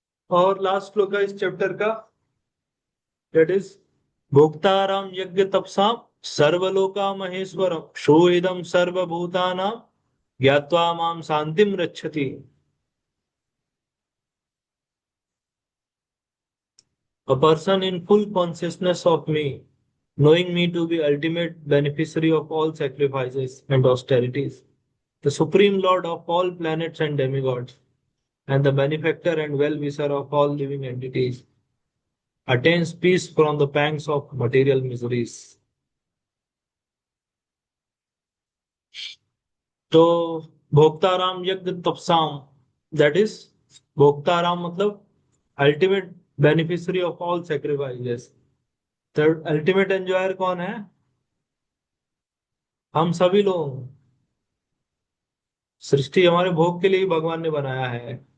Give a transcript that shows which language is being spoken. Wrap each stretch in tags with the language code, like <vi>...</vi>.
<hi>और लास्ट श्लोक है इस चैप्टर का,</hi> <sa>दैट इज भोक्ताराम यज्ञ तपसाम सर्वलोका महेश्वरम शोइदम सर्वभूतानां ज्ञात्वा माम शांतिम रक्षति।</sa> <en>A person in full consciousness of me, knowing me to be ultimate beneficiary of all sacrifices and austerities, the supreme lord of all planets and demigods, and the benefactor and well-wisher of all living entities, attains peace from the pangs of material miseries.</en> <hi>तो</hi> <sa>भोक्ताराम यज्ञ तपसाम,</sa> <hi>that is भोक्ताराम मतलब</hi> <en>Ultimate beneficiary of all sacrifices.</en> <hi>तो ultimate enjoyer कौन है? हम सभी लोग। सृष्टि हमारे भोग के लिए ही भगवान ने बनाया है।</hi>